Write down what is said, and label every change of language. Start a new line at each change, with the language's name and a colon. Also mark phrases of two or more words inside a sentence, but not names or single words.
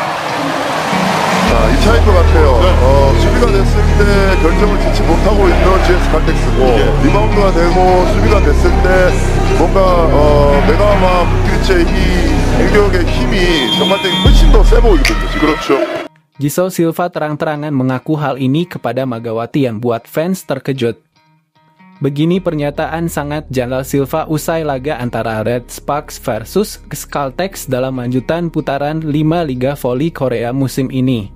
Korean: 이 차이인 것 같아요. 수비가 됐을 때 결정을 짓지 못하고 있는 GS 칼텍스고 리바운드가 되고 수비가 됐을 때 뭔가 메가와 부키리치의 이 공격의 힘이 전반적인 훨씬 더 세 보이거든요. 그렇죠.
Indonesian: Giselle Silva terang-terangan mengaku hal ini kepada Megawati yang buat fans terkejut. Begini pernyataan sangat Giselle Silva usai laga antara Red Sparks versus Caltex dalam lanjutan putaran 5 Liga Voli Korea musim ini.